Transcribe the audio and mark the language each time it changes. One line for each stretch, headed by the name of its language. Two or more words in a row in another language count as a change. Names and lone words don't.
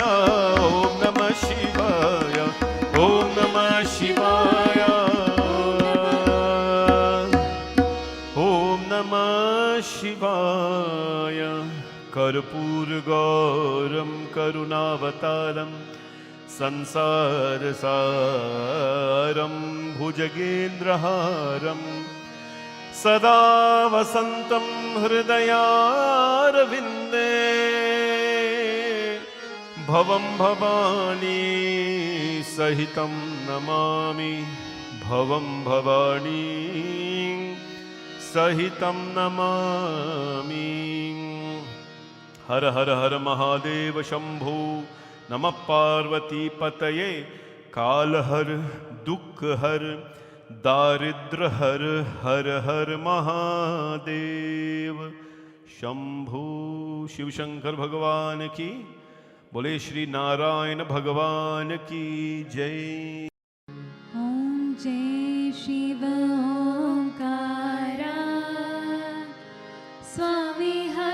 Sanskrit: ॐ नमः शिवाय ॐ नमः शिवाय ॐ नमः शिवाय कर्पूरगौरं करुणावतारं संसारसारं भुजगेन्द्रहारं सदा वसन्तं हृदयारविन्दे भवं भवानी सहितं नमामि भवं भवानी सहितं नमामि
Hindi: हर हर हर महादेव शंभु नमः पार्वती पतये काल हर दुःख हर दारिद्र हर हर हर महादेव शंभु शिवशंकर भगवान की बोले श्री नारायण भगवान की जय ॐ जय शिव ओंकारा स्वामी